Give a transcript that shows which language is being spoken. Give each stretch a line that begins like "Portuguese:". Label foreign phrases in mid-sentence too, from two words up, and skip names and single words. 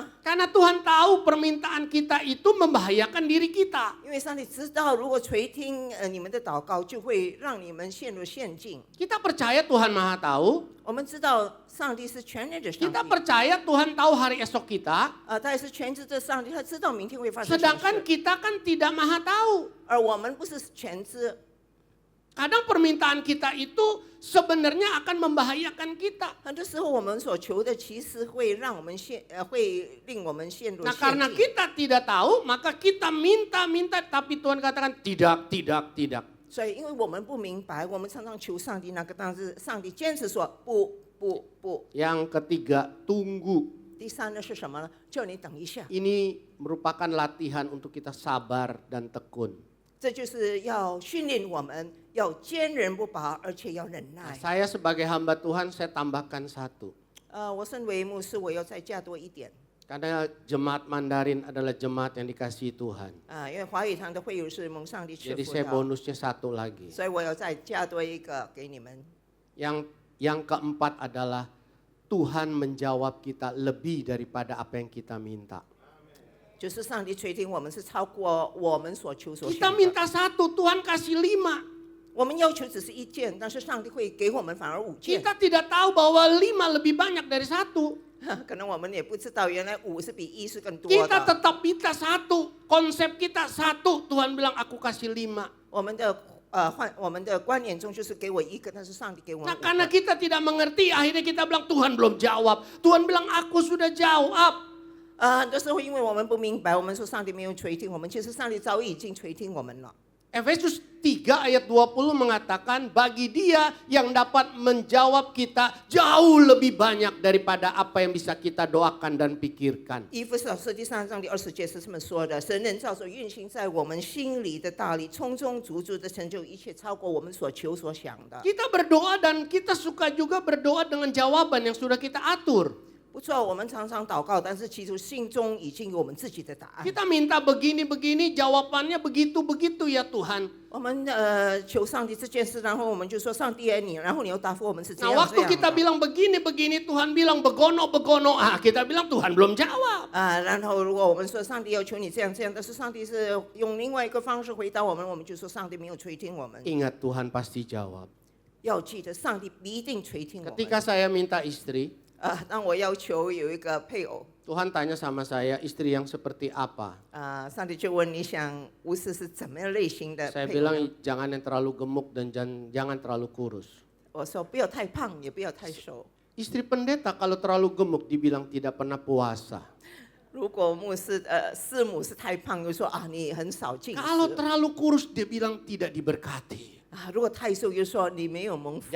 Indonesian: Karena Tuhan tahu permintaan kita itu membahayakan diri kita.
Chinese: 因为上帝知道，如果垂听你们的祷告，就会让你们陷入陷阱。
Indonesian: Kita percaya Tuhan Maha Tahu.
Chinese: 我们知道上帝是全能的上帝，
Indonesian: Kita percaya Tuhan tahu hari esok kita.
Chinese: 他也是全知的上帝，他知道明天会发生什么
Indonesian: Sedangkan
Chinese: 事。
Indonesian: kita kan tidak Maha Tahu.
Chinese: 而我们不是全知，
Indonesian: Kadang permintaan kita itu sebenarnya akan membahayakan kita.
Chinese: 很多时候我们所求的其实会让我们会令我们陷入
Indonesian: Nah
Chinese: 陷
Indonesian: karena
Chinese: 阱。
Indonesian: kita tidak tahu maka kita minta tapi Tuhan katakan tidak.
Chinese: 所以因为我们不明白，我们常常求上帝那个，但是上帝坚持说不。
Indonesian: Yang ketiga tunggu.
Chinese: 第三呢是什么呢？叫你等一下，
Indonesian: Ini merupakan latihan untuk kita sabar dan tekun.
Chinese: 这就是要训练我们要坚韧不拔，而且要忍
Indonesian: Nah,
Chinese: 耐。
Indonesian: saya sebagai hamba Tuhan saya tambahkan satu.
Chinese: 我身为牧师，我要再加多一点。
Indonesian: Karena jemaat Mandarin adalah jemaat yang dikasihi Tuhan.
Chinese: 因为华语堂的会友是蒙上帝赐
Indonesian: Jadi
Chinese: 福
Indonesian: saya
Chinese: 的，
Indonesian: bonusnya satu lagi.
Chinese: 所以我要再加多一个给你们。
Indonesian: Yang keempat adalah Tuhan menjawab kita lebih daripada apa yang kita minta.
Chinese: 就是上帝垂听我们是超过我们所求所想
Indonesian: Kita
Chinese: 的。
Indonesian: minta 1, Tuhan kasih 5.
Chinese: 我们要求只是1件，但是上帝会给我们反而5件。
Indonesian: Kita tidak tahu bahwa 5 lebih banyak dari 1.
Chinese: 可能我们也不知道，原来5是比1是更多
Indonesian: Kita
Chinese: 的。
Indonesian: tetap minta 1. Konsep kita 1. Tuhan bilang aku kasih 5.
Chinese: 我们的观念中就是给我1个，但是上帝给我们
Indonesian: Nah
Chinese: 5
Indonesian: karena
Chinese: 个。
Indonesian: kita tidak mengerti akhirnya kita bilang Tuhan belum jawab. Tuhan bilang aku sudah jawab.
Chinese: 很多时候因为我们不明白，我们说上帝没有垂听我们，其实上帝早已经垂听我们了。
Indonesian: Efesus 3 ayat 20 mengatakan bagi dia yang dapat menjawab kita jauh lebih banyak daripada apa yang bisa kita doakan dan pikirkan.
Chinese: 以弗所书第3章第20节是这么说的：神能照着运行在我们心里的大力，充充足足的成就一切，超过我们所求所想的。
Indonesian: Kita berdoa dan kita suka juga berdoa dengan jawaban yang sudah kita atur.
Chinese: 不错，我们常常祷告，但是其实心中已经有我们自己的答案。
Indonesian: Kita minta begini-begini, jawabannya begitu-begitu ya Tuhan.
Chinese: 我们求上帝这件事，然后我们就说上帝爱你，然后你又答复我们是这
Indonesian: Nah
Chinese: 样
Indonesian: waktu
Chinese: 这
Indonesian: kita
Chinese: 样的。
Indonesian: bilang begini-begini, Tuhan bilang begono-begono. Ah, kita bilang Tuhan belum jawab.
Chinese: 然后如果我们说上帝要求你这样这样，但是上帝是用另外一个方式回答我们，我们就说上帝没有垂听我们。
Indonesian: Ingat Tuhan pasti jawab.
Chinese: 要记得上帝一定垂听我们。
Indonesian: Ketika saya minta istri,
Chinese: 当我要求有一个配偶，
Indonesian: Tuhan tanya sama saya, istri yang seperti apa?
Chinese: 上帝就问你想巫师是怎么样类型的
Indonesian: Saya
Chinese: 配偶
Indonesian: bilang
Chinese: 呢？
Indonesian: jangan yang terlalu gemuk dan jangan terlalu kurus.
Chinese: 我说不要太胖，也不要太瘦。
Indonesian: Istri pendeta kalau terlalu gemuk dibilang tidak pernah puasa.
Chinese: 如果牧师师母是太胖，就说你很少进食。
Indonesian: Kalau terlalu kurus dia bilang tidak diberkati.
Chinese: 如果太瘦，就说你没有蒙福。